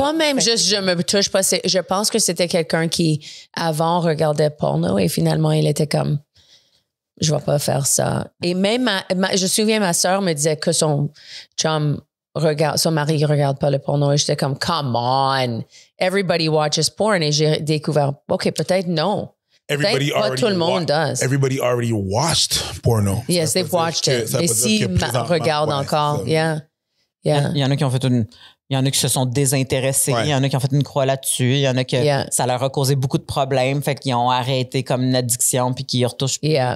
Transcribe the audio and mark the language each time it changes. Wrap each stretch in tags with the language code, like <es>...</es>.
<fr>pas même juste je me touche pas. Je pense que c'était quelqu'un qui, avant, regardait porno et finalement, il était comme je vais pas faire ça. Et même, je me souviens, ma soeur me disait que son chum son mari regarde pas le porno et j'étais comme</fr> <en>come on, everybody watches porn</en> <fr>et j'ai découvert ok, peut-être non.</fr> <en>Everybody</en> <fr>Pas tout le monde</fr> <en>does. Everybody already watched porno. Yes, they've watched it.</en> <fr>Mais s'ils regardent encore,</fr> <en>yeah.</en> <fr>Il y en a qui ont fait il y en a qui se sont désintéressés, il y en a qui ont fait une croix là-dessus, il y en a que ça leur a causé beaucoup de problèmes, fait qu'ils ont arrêté comme une addiction puis qu'ils y retouchent plus.</fr>